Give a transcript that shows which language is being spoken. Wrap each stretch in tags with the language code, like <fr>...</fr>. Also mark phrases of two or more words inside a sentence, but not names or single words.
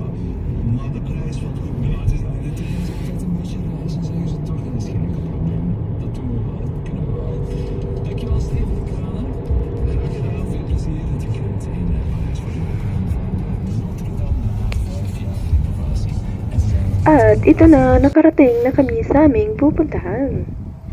<nl>Maar de prijs valt goed mee. Ja, het is dat in de trein is altijd een beetje reizen, zeggen ze toch, dat is geen enkel probleem. Dat doen we wel, dat kunnen we wel. Dankjewel Steven de Kranen. Graag gedaan, veel plezier. Het weekend in Parijs voor de overgang van Notre Dame na 5 jaar renovatie.</nl> <tl>At ito na, nakarating na kami sa aming pupuntahan.</tl>